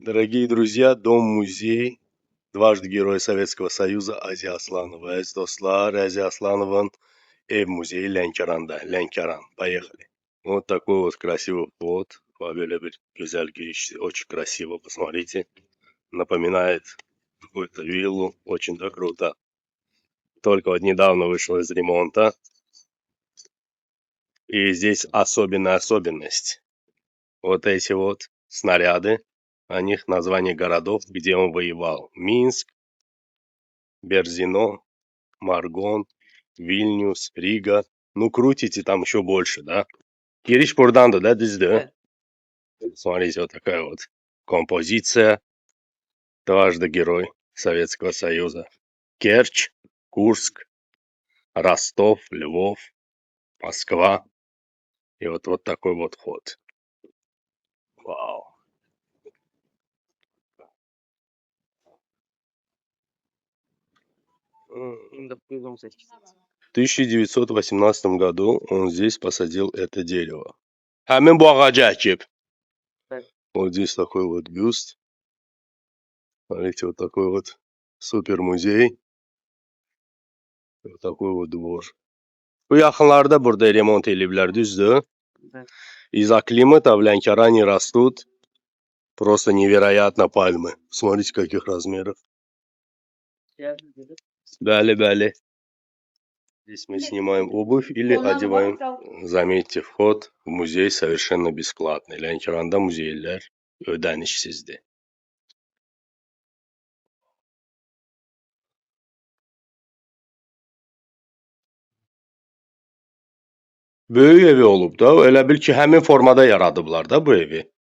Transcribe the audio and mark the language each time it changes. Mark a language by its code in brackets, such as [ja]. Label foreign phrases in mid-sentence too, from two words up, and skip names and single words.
[ru] Дорогие друзья, Дом-музей, дважды Герой Советского Союза Азия Асланова. [az] Əziz dostlar, Азия Асланов'ın ev muzeyi Lənkəranda, Lənkəran. [ru] Поехали. Вот такой вот красивый вход. [tr] Böyle bir güzel giriş. [ru] Очень красиво, посмотрите. Напоминает какую-то виллу. Очень да круто. Только вот недавно вышел из ремонта. И здесь особенная особенность. Вот эти вот снаряды. О них название городов, где он воевал. Минск, Берзино, Маргон, Вильнюс, Рига. Ну, крутите там еще больше, да? [az] Giriş buradandı da, düzdür? [ru] Смотрите, вот такая вот композиция. Дважды Герой Советского Союза. Керчь, Курск, Ростов, Львов, Москва. И вот такой вот ход. Вау. В 1918 году он здесь посадил это дерево. [az] Həmin bu ağacı əkib. [ru] Вот здесь такой вот бюст. Смотрите, вот такой вот супер музей. Вот такой вот двор. [az] Bu yaxınlarda burada remont eliblər, düzdür? [ru] Из-за климата в Ленкеране растут просто невероятно пальмы. Смотрите, каких размеров. [az] Bəli. [ru] Здесь мы снимаем обувь или одеваем. Заметьте, вход в музей совершенно бесплатный. [az] Ленкеранда muzeylər ödənişsizdir. Böyük evi olub da, elə bil ki, həmin formada yaradıblar da bu evi.